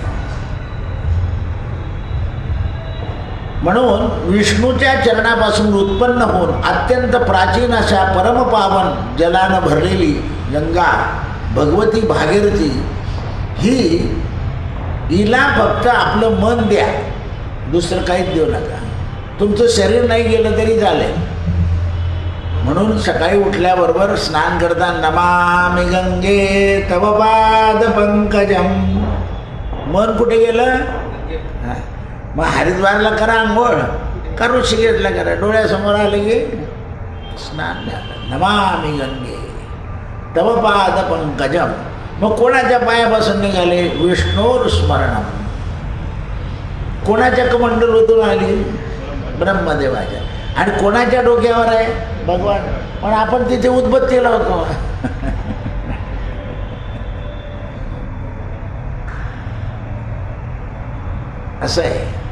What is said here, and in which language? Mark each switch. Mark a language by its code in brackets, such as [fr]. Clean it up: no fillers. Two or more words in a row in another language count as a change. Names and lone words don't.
[mr] म्हणून विष्णूच्या चरणापासून उत्पन्न होऊन अत्यंत प्राचीन अशा परमपावन जलानं भरलेली गंगा भगवती भागीरथी ही, हिला फक्त आपलं मन द्या, दुसरं काहीच देऊ नका. तुमचं शरीर नाही गेलं तरी चालेल. म्हणून सकाळी उठल्याबरोबर स्नान करता [sa] नमामि गंगे तव पाद पंकजम. [mr] मन कुठे गेलं? मग हरिद्वारला करा आंघोळ, का ऋषिकेशला करा, डोळ्यासमोर आले की स्नान झालं. [sa] नमामि गंगे तव पाद पंकजम. [mr] मग कोणाच्या पायापासून निघाले? [sa] विष्णूर स्मरणम. [mr] कोणाच्या कमंडलूतून आली? ब्रह्मदेवाच्या. आणि कोणाच्या डोक्यावर आहे? भगवान. पण आपण तिथे उदबत्ती लावतो. असं आहे.